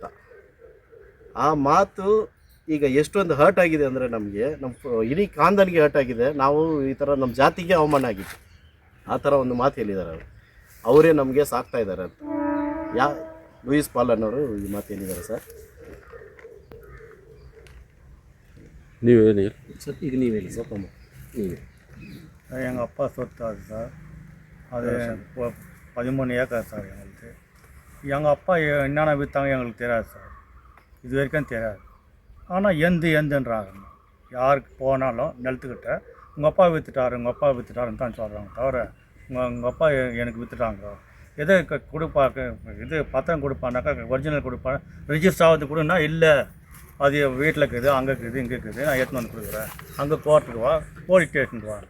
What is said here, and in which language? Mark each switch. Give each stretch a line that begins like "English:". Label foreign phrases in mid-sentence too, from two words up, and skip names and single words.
Kannada: ಆ ಮಾತು ಈಗ ಎಷ್ಟೊಂದು ಹರ್ಟ್ ಆಗಿದೆ ಅಂದರೆ ನಮಗೆ, ನಮ್ಮ ಇಡೀ ಖಾನ್ದಾನಿಗೆ ಹರ್ಟ್ ಆಗಿದೆ. ನಾವು ಈ ಥರ ನಮ್ಮ ಜಾತಿಗೆ ಅವಮಾನ ಆಗಿತ್ತು, ಆ ಥರ ಒಂದು ಮಾತು ಹೇಳಿದ್ದಾರೆ. ಅವರೇ ನಮಗೆ ಸಾಕ್ತಾ ಇದ್ದಾರೆ ಅಂತ ಲೂಯಿಸ್ ಪಾಲ್ ಅನ್ನೋರು ಈ ಮಾತು ಹೇಳಿದ್ದಾರೆ ಸರ್. ನೀವೇನು ಸರ್? ಈಗ ನೀವು ಹೇಳಿ ಸರ್.
Tamil: எங்கள் அப்பா சொத்து அது சார். அது 13 ஏக்கர் சார் எங்களுக்கு. எங்கள் அப்பா என்னென்ன விற்றாங்க எங்களுக்கு தெரியாது சார், இது வரைக்கும் தெரியாது. ஆனால் எந்துன்றாங்க. யாருக்கு போனாலும் நிலத்துக்கிட்ட உங்கள் அப்பா விற்றுட்டாருன்னு தான் சொல்கிறாங்க தவிர உங்கள் அப்பா எனக்கு விற்றுட்டாங்க, எதை கொடுப்பாக்க, இது பத்திரம் கொடுப்பானாக்கா ஒரிஜினல் கொடுப்பான், ரிஜிஸ்டர் ஆகுது கொடுன்னா இல்லை, அது வீட்டில் இருக்குது, அங்கே இருக்குது, இங்கே இருக்குது, நான் எடுத்துன்னு வந்து கொடுக்குறேன், அங்கே கோர்ட்டுக்கு வா, போலீஸ் ஸ்டேஷனுக்கு வா.